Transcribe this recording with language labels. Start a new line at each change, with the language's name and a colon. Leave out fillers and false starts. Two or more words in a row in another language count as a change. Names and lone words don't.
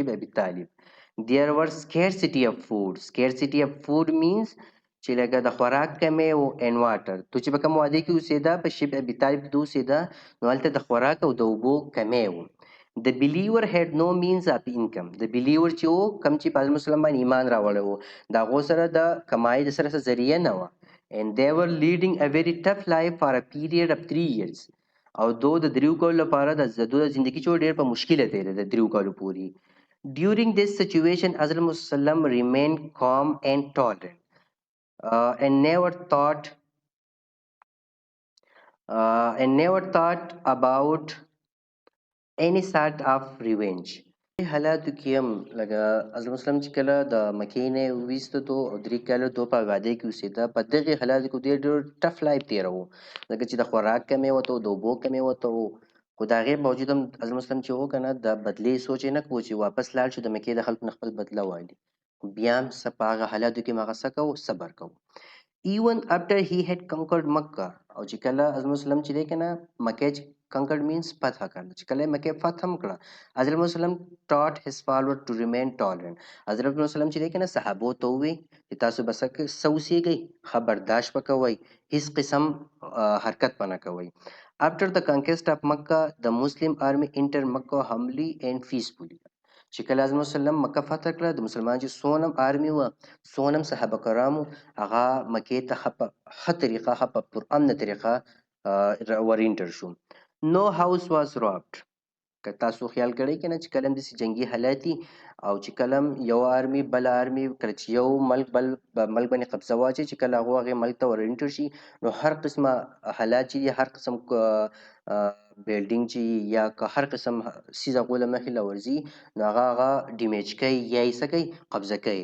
Pashto: شب ابي طالب.
English: There was scarcity of food. Scarcity of food means
Pashto: چې لکه د خوراک کمی و
English: and water.
Pashto: تو چې په کوم وادي کې اوسېده په شب ابي طالب کې اوسېده نو هلته د خوراک او د اوبو کمی و.
English: The believer had no means of income.
Pashto: د believer چې و کوم چې په مسلمان باندې ایمان راوړی و د هغو سره د کمایي د سره څه ذریعه نه وه.
English: And they were leading a very tough life for a period of 3 years.
Pashto: او دو د دریو کالو لپاره د دو د زندگی چې ډېر په مشکله تېره د دریو کالو پورې.
English: During this situation Hazrat Musallam remained calm and tolerant and never thought about any sort of revenge.
Pashto: په حالاتو کې هم لکه حضرت مسلم چې کله د مکې نه وویسته تو او 3 کاله تو په وادي کې اوسېده په دغې حالاتو کې ډېر
English: tough life
Pashto: تېروه ځکه چې د خوراک کمی ورته و د اوبو کمی ورته و خو د هغې باوجود هم حضرت مسلم چې و که نه د بدلې سوچ یې نه کوو چې واپس لاړ شو د مکې د خلکو نه خپل بدله والي بیا هم په هغه حالاتو کې هم هغه څه کوو صبر کوو.
English: Even after he had conquered Makkah
Pashto: او چې کله حضرت مسلم چې دی که نه مکې چې
English: conquered means
Pashto: فتح کړه چې کله یې مکې فتح هم کړه حضرت مسلم
English: taught his followers to remain tolerant.
Pashto: حضرت مسلم چې دی که نه صحابو ته ووی چې تاسو به څه اوسېږئ ښه برداشت به کوئ هېڅ قسم حرکت به نه کوئ.
English: After the conquest of Makkah, the Muslim army entered Makkah humbly and peacefully.
Pashto: چې کله حضرت مسلم مکه فتح کړه د مسلمان چې څونه هم آرمي وه څونه هم صحابه کرامو هغه مکې ته ښه طریقه ښه په پرامنه طریقه ور انټر شو.
English: No house was robbed.
Pashto: که تاسو خیال کړی که نه چې کله هم داسې جنګي حالات دي او چې کله هم یو آرمي بل آرمي کله چې یو ملک بل ملک باندې قبضه واچوي چې کله هغو هغې ملک ته ور انټر شي نو هر قسمه حالات چې دي هر قسم بلډینګ چې یا که هر قسم څیز هغو له مخې له ورځي نو هغه ډیمیج کوي یا یې څه کوي قبضه کوي.